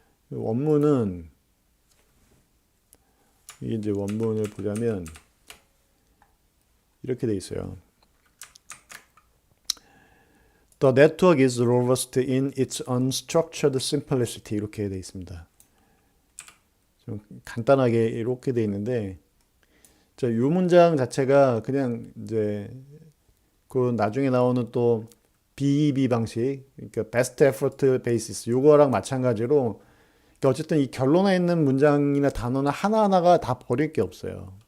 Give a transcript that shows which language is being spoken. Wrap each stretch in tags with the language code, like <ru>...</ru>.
<ko>원문은 이제 원문을 보자면 이렇게 돼 있어요.</ko> <en>The network is robust in its unstructured simplicity</en> <ko>이렇게 돼 있습니다. 좀 간단하게 이렇게 돼 있는데 이 문장 자체가 그냥 이제 그 나중에 나오는 또 BEB 방식, 그러니까 Best Effort Basis 요거랑 마찬가지로 그러니까 어쨌든 이 결론에 있는 문장이나 단어나 하나하나가 다 버릴 게 없어요.</ko>